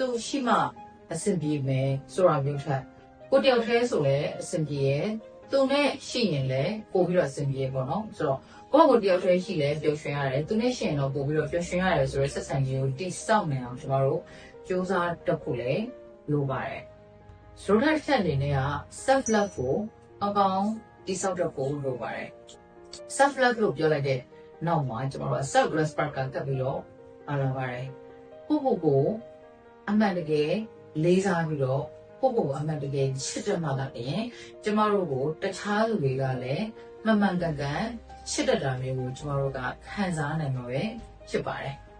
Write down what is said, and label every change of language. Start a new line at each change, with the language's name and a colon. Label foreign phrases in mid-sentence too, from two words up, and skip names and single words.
Burmese: ရှိမှအဆင်ပြေမယ်ဆိုတာမျိုးထက်ကိုတယောက်တည်းဆိုလည်းအဆင်ပြေရယ်သူနဲ့ရှိရင်လည်းပို့ပြီးတော့အဆင်ပြေပေါ့နော်ဆိုတော့ကိုယ့်ကိုတယောက်တည်းရှိ လဲပျော်ရွှင်ရတယ်သူနဲ့ရှိရင်တော့ပို့ပြီးတော့ပျော်ရွှင်ရတယ်ဆိုတော့ဆက်ဆံရေးကိုတိစောက်နေအောင်ကျွန်တော်တို့စူးစမ်းတတ်ဖို့လည်းလို ပါတယ်ဆိုတော့တစ်ချက်အနေနဲ့က
English: self love
Burmese: ကိုအကောင်းတိစောက်တတ်ဖို့လိုပါတယ်
English: self love
Burmese: လို့ပြောလိုက်တဲ့နောက်မှာကျွန်တော်တို့
English: self respect
Burmese: ကတက်ပြီးတော့လာပါတယ်ကိုအမှန်တကယ်လေးစားပြီးတော့ကိုအမှန်တကယ်ချစ်တဲ့မှာလည်းကျမတို့ကိုတခြားလူတွေကလည်းမှန်မှန်ကန်ကန်ချစ်တတ်တာမျိုးကိုကျမတို့ကခံစားနိုင်မှာပဲဖြစ်ပါတယ်